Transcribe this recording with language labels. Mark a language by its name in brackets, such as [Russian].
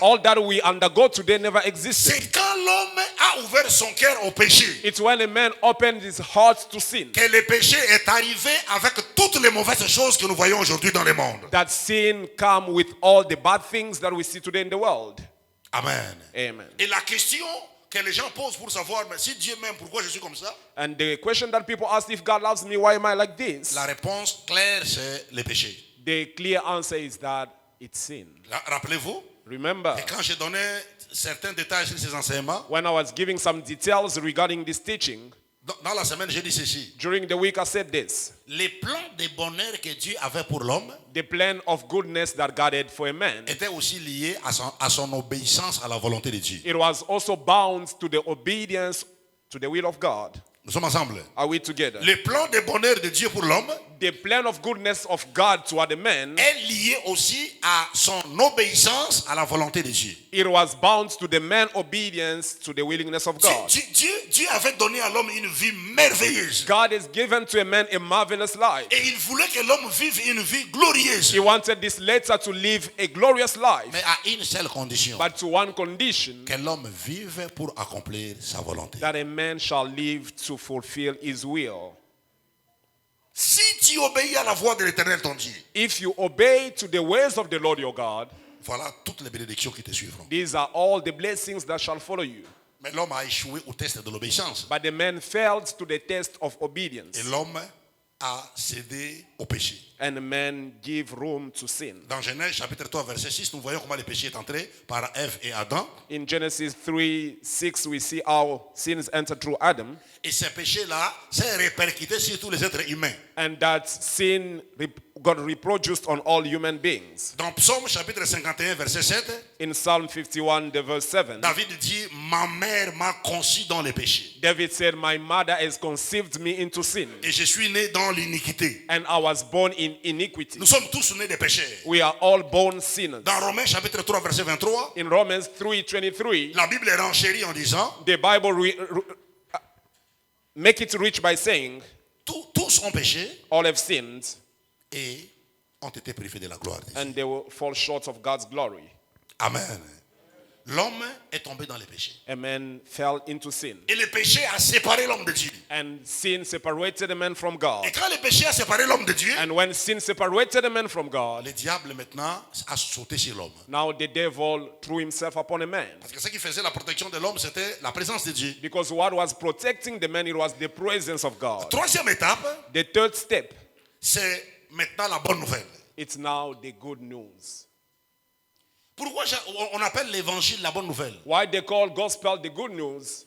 [English] All that we undergo today never existed. [French] C'est quand l'homme a ouvert son cœur au péché [English] It's when a man opened his heart to sin [French] que le péché est arrivé avec toutes les mauvaises choses que nous voyons aujourd'hui dans le monde. [English] that sin come with all the bad things that we see today in the world. [French] Amen. [English] Amen. [French] Et la question que les gens posent pour savoir, mais si Dieu m'aime, pourquoi je suis comme ça? [English] And the question that people ask, if God loves me, why am I like this? [French] La réponse claire, c'est le péché. [English] The clear answer is that it's sin. [French] Rappelez-vous, [English] Remember, [French] et quand j'ai donné certains détails sur ces enseignements, [English] when I was giving some details regarding this teaching, [French] dans la semaine, j'ai dit ceci. [English] during the week I said this. [French] Les plans de bonheur que Dieu avait pour l'homme [English] The plan of goodness that God had for a man, [French] étaient aussi liés à son obéissance à la volonté de Dieu. [English] it was also bound to the obedience to the will of God. [French] Nous sommes ensemble. [English] Are we together? [French] Le plan de bonheur de Dieu pour l'homme [English] The plan of goodness of God toward a man, [French] est lié aussi à son obéissance à la volonté de Dieu. [English] it was bound to the man's obedience to the willingness of God. [French] Dieu avait donné à l'homme une vie merveilleuse. [English] God has given to a man a marvelous life. [French] Et il voulait que l'homme vive une vie glorieuse. [English] He wanted this later to live a glorious life, [French] Mais à une seule condition. [English] but to one condition, [French] Que l'homme vive pour accomplir sa volonté. [English] that a man shall live to fulfill his will. [French] Si tu obéis à la voix de l'Éternel ton Dieu, [English] If you obey to the ways of the Lord your God, [French] voilà toutes les bénédictions qui te suivront. [English] these are all the blessings that shall follow you. [French] Mais l'homme a échoué au test de l'obéissance. [English] But the man failed to the test of obedience, [French] Et l'homme a cédé au péché. [English] and the man gave room to sin. [French] Dans Genèse chapitre 3 verset 6, nous voyons comment le péché est entré par Ève et Adam. [English] In Genesis 3:6, we see how sins entered through Adam, [French] Et ce péché-là s'est répercuté sur tous les êtres humains. [English] and that sin got reproduced on all human beings. [French] Dans Psaume chapitre 51 verset 7, [English] In Psalm 51, the verse 7, [French] David dit, ma mère m'a conçu dans le péché. [English] David said, "My mother has conceived me into sin, [French] Et je suis né dans l'iniquité. [English] and I was born in iniquity." [French] Nous sommes tous nés des péchés. [English] We are all born sinners. [French] Dans Romains chapitre 3 verset 23, [English] In Romans 3:23, [French] la Bible renchérit en disant, [English] the Bible make it rich by saying, [French] tous ont péché [English] all have sinned, [French] et ont été privés de la gloire de Dieu. [English] and they will fall short of God's glory. [French] Amen. L'homme est tombé dans le péché. [English] A man fell into sin, [French] Et le péché a séparé l'homme de Dieu. [English] and sin separated a man from God. [French] Et quand le péché a séparé l'homme de Dieu, [English] And when sin separated a man from God, [French] le diable maintenant a sauté sur l'homme. [English] now the devil threw himself upon a man. [French] Parce que ce qui faisait la protection de l'homme, c'était la présence de Dieu. [English] Because what was protecting the man, it was the presence of God. [French] Troisième étape, [English] The third step, [French] c'est maintenant la bonne nouvelle. [English] it's now the good news. [French] Pourquoi on appelle l'évangile la bonne nouvelle? [English] Why they call gospel the good news?